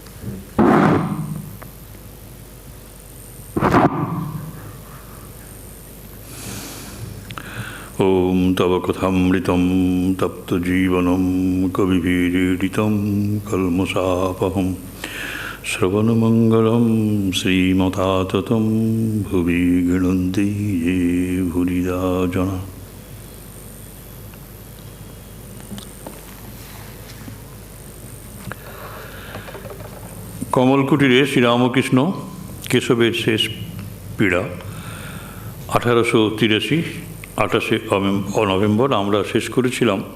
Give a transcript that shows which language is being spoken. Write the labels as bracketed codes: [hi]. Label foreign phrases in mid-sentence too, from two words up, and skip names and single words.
[sa] ॐ तव कथामृतं तप्तजीवनं कविभिरीडितं कल्मषापहं श्रवणमङ्गलं श्रीमताततं भुवि गृह्णन्ति ये भूरिदा जना। [bn] কমলকুটিরে শ্রীরামকৃষ্ণ কেশবের শেষ পীড়া 1883 28 নভেম্বর আমরা শেষ করেছিলাম।